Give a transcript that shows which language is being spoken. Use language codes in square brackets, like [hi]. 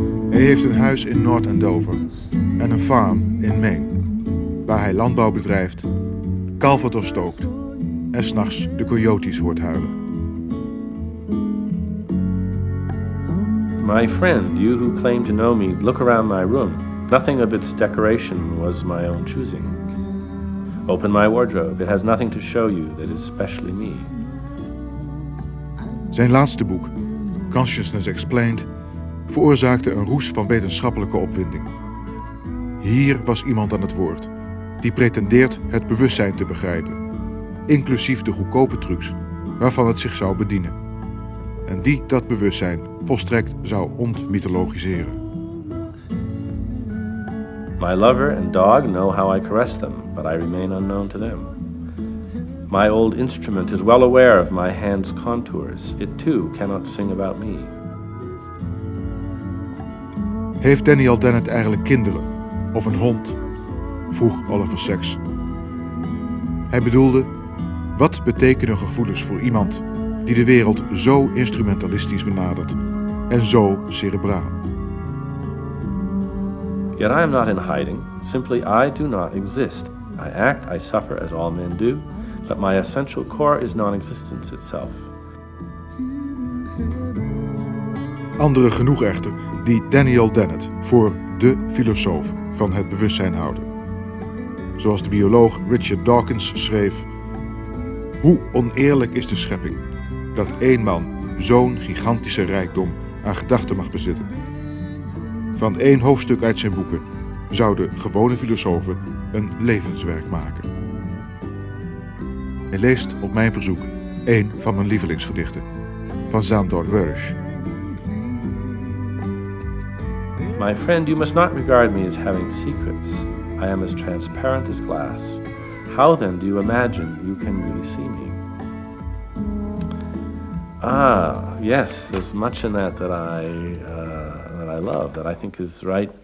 [nl] Hij heeft een huis in Noord-Andover en een farm in Maine, waar hij landbouw bedrijft, kalver doorstookt en 's nachts de coyotes hoort huilen. [en] My friend, you who claim to know me, look around my room. Nothing of its decoration was my own choosing. Open my wardrobe. It has nothing to show you that is specially me. [nl] Zijn laatste boek, Consciousness Explained, veroorzaakte een roes van wetenschappelijke opwinding. Hier was iemand aan het woord, die pretendeert het bewustzijn te begrijpen, inclusief de goedkope trucs waarvan het zich zou bedienen. En die dat bewustzijn volstrekt zou ontmythologiseren. [en] My lover and dog know how I caress them, but I remain unknown to them. My old instrument is well aware of my hand's contours. It too cannot sing about me. [nl] Heeft Daniel Dennett eigenlijk kinderen? Of een hond? Vroeg Oliver Sacks. Hij bedoelde, wat betekenen gevoelens voor iemand die de wereld zo instrumentalistisch benadert en zo cerebraal? [en] Yet I am not in hiding. Simply I do not exist. I act, I suffer as all men do, but my essential core is non-existence itself. [nl] Anderen genoeg echter die Daniel Dennett voor de filosoof van het bewustzijn houden. Zoals de bioloog Richard Dawkins schreef, Hoe oneerlijk is de schepping dat één man zo'n gigantische rijkdom aan gedachten mag bezitten. Van één hoofdstuk uit zijn boeken zouden gewone filosofen een levenswerk maken. Hij leest op mijn verzoek een van mijn lievelingsgedichten van Sándor Vörös. [en] My friend, you must not regard me as having secrets. I am as transparent as glass. How then do you imagine you can really see me? Ah, yes, there's much in that I love, that I think is right.